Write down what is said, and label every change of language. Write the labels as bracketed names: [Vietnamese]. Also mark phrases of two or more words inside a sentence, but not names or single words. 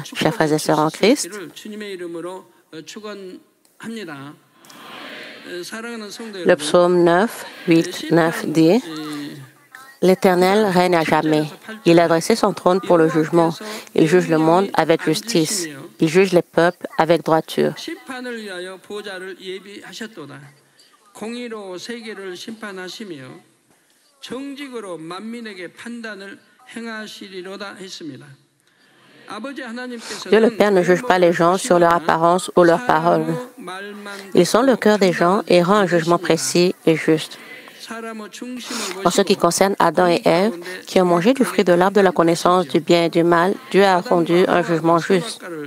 [French] Chers frères et sœurs en Christ, le psaume 9, 8, 9 dit L'Éternel règne à jamais. Il a dressé son trône pour le jugement. Il juge le monde avec justice. Il juge les peuples avec droiture. [Korean] 심판을 위하여 보좌를 예비하셨도다. 공의로 세계를 심판하시며 정직으로 만민에게 판단을 행하시리로다 했습니다. [French] Dieu le Père ne juge pas les gens sur leur apparence ou leurs paroles. Il sent le cœur des gens et rend un jugement précis et juste. En ce qui concerne Adam et Ève, qui ont mangé du fruit de l'arbre de la connaissance du bien et du mal, Dieu a rendu un jugement juste.